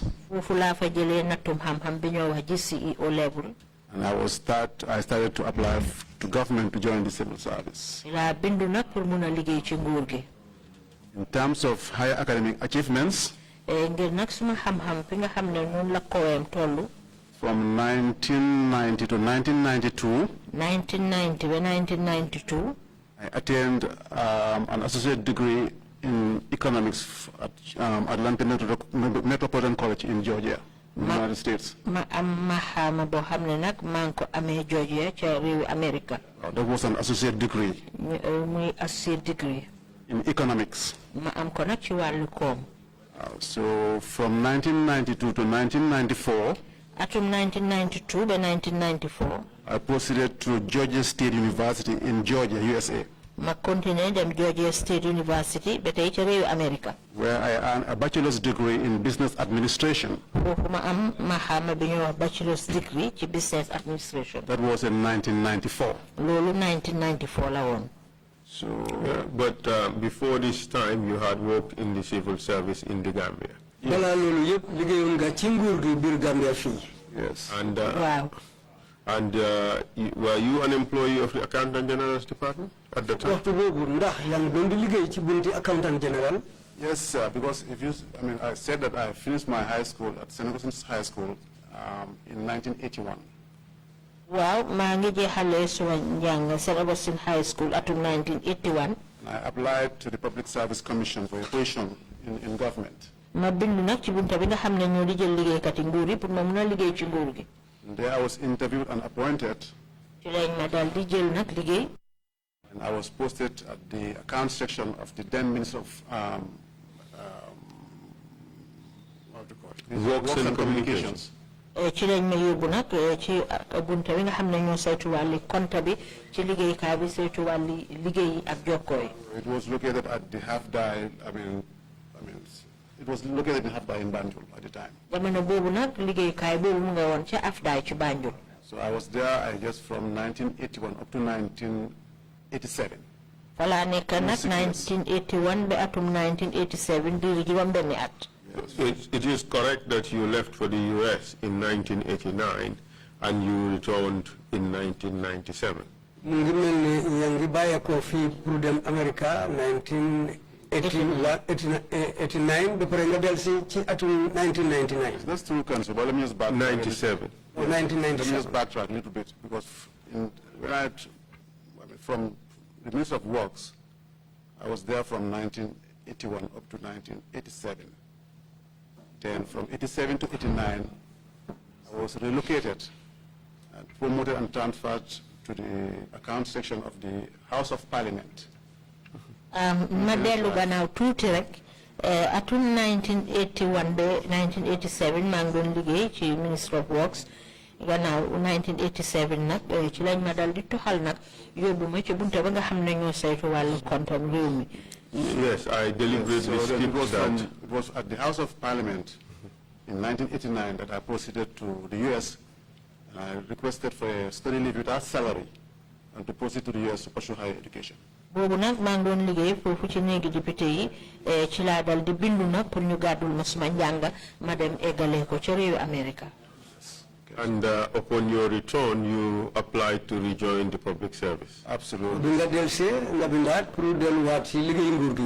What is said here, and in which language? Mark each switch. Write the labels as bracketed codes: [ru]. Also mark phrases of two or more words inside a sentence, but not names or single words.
[wo] foofu laa fa jëlee nattum xam-xam bi ñoo wax GCE O-level. [en] And I started to apply to government to join the civil service. [wo] laa bindu nag pour mun a liggéey ci nguur gi. [en] In terms of higher academic achievements. [wo] ngir nag suma xam-xam fi nga xam ne noonu la kowem tollu. [en] From 1990 to 1992. 1990 to 1992. I attained an associate degree in economics at Atlanta Metropolitan College in Georgia, United States. [wo] ma am maxaama boo xam ne nag maa ngi ko amee Georgia ca réewi America. [en] That was an associate degree. [wo] muy [en] associate degree. In economics. [wo] ma am ko nag ci wàllu koom. [en] So from 1992 to 1994. [wo] Atum 1992 to 1994. [en] I proceeded to Georgia State University in Georgia, USA. [wo] ma continué dem Georgia State University ba tey ca réewi America. [en] Where I earned a bachelor's degree in business administration. [wo] foofu ma am maxaama bi ñuy wax [en] bachelor's degree [wo] ci [en] business administration. That was in 1994. [wo] loolu 1994 la woon. [en] So, but before this time, you had worked in the civil service in the Gambia. [wo] balaa loolu yëpp liggéeyoon nga ci nguur gi biir Gambia fii. [en] Yes. And wow. And were you an employee of the Accountant General's Department at the time? [wo] waxtu boobu ndax yaa ngi doon di liggéey ci bunti Accountant General. [en] Yes, sir, because I said that I finished my high school at St. Augustine's High School in 1981. [wo] waaw maa ngi jeexalee suma njàng St. Augustine High School atum 1981. [en] I applied to the Public Service Commission for a position in government. [wo] ma bindu nag ci bunta bi nga xam ne ñoo di jël liggéeykat yi nguur yi pour ma mun a liggéey ci nguur gi. [en] There I was interviewed and appointed. [wo] ci lañ ma daal di jël nag liggéey. [en] And I was posted at the accounts section of the then Minister of Works and Communications. [wo] ci lañ ma yóbbu nag ci bunta bi nga xam ne ñoo saytu wàlli compte bi ci liggéeykaay bi saytu wàlli liggéey ak jokkoo yi. [en] It was located at the half-die, it was located in half-die in Banjul at the time. [wo] jamono boobu nag liggéeykaay boobu mu nga woon ca Afdaay ci Banjul. [en] So I was there, I guess, from 1981 up to 1987. [wo] Fala nekk nag 1981 ba atum 1987 di juróom benni at. [en] It is correct that you left for the US in 1989 and you returned in 1997. [wo] mu ngi mel ni yaa ngi bàyyeekoo fii pour dem America 1989 ba pare nga dellusi ci atum 1999. [en] That's true, Council, but let me just backtrack. 97. Or 1997. Let me just backtrack a little bit, because from the Minister of Works, I was there from 1981 up to 1987. Then from 87 to 89, I was relocated and promoted and transferred to the account section of the House of Parliament. [wo] Ma dellu gannaaw tuuti rek atum 1981 ba 1987 maa ngi doon liggéey ci Ministry of Works. Gannaaw 1987 nag ci lañ ma dal di toxal nag yóbbu ma ci bunte ba nga xam ne ñoo saytu wàllu kontam réew mi. [en] Yes, I deliberately skipped that. It was at the House of Parliament in 1989 that I proceeded to the US. And I requested for a study leave without salary and to proceed to the US to pursue higher education. [wo] Boobu nag maa ngi doon liggéey foofu ci néegi député yi ci laa dal di bindu nag pour ñu gàddul ma suma njàng ma dem eggalee ko ca réewu America. [en] And upon your return, you applied to rejoin the public service. Absolutely. [wo] bi nga dellusee nga bindaat pour delluwaat ci liggéey nguur gi.